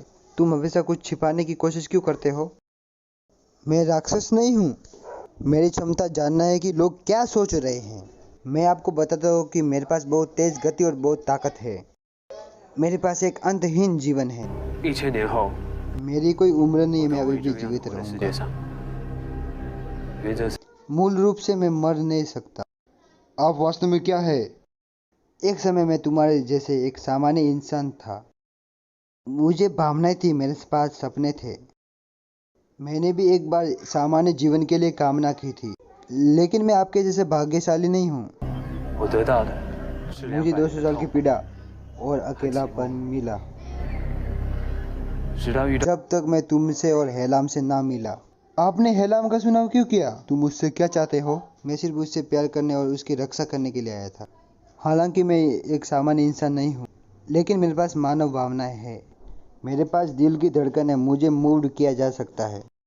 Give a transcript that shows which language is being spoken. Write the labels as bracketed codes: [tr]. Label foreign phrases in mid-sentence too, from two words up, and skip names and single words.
[hi] तुम हमेशा कुछ छिपाने की कोशिश क्यों करते हो? मैं राक्षस नहीं हूँ। मेरी क्षमता जानना है कि लोग क्या सोच रहे हैं। मैं आपको बताता हूँ कि मेरे पास बहुत तेज गति और बहुत ताकत है। मेरे पास एक अंतहीन जीवन है। [zh] 1000 年后， [hi] मेरी कोई उम्र नहीं है, मैं अभी [zh] 我 [hi] भी [zh] 会 [hi] जीवित [zh] 活在世 [hi] रहूंगा। [zh] 界上。原则是 [hi] मूल रूप से मैं मर नहीं सकता। आप वास्तव में क्या है? एक समय मैं तुम्हारे जैसे एक सामान्य इंसान था। मुझे भावनाएं थी, मेरे पास सपने थे। मैंने भी एक बार सामान्य जीवन के लिए कामना की थी, लेकिन मैं आपके जैसे भाग्यशाली नहीं हूँ। [zh] 我得到的是 [hi] मुझे 200 200 साल की [zh] 痛， [hi] पीड़ा और अकेलापन मिला, [zh] 直到遇到 [hi] जब तक मैं तुमसे और हेलाम से ना मिला। आपने हेलाम का चुनाव क्यों किया? तुम मुझसे क्या चाहते हो? मैं सिर्फ उससे प्यार करने और उसकी रक्षा करने के लिए आया था। हालांकि मैं एक सामान्य इंसान नहीं हूँ, लेकिन मेरे पास मानव भावनाएं हैं। मेरे पास दिल की धड़कन है, मुझे मूव किया जा सकता है।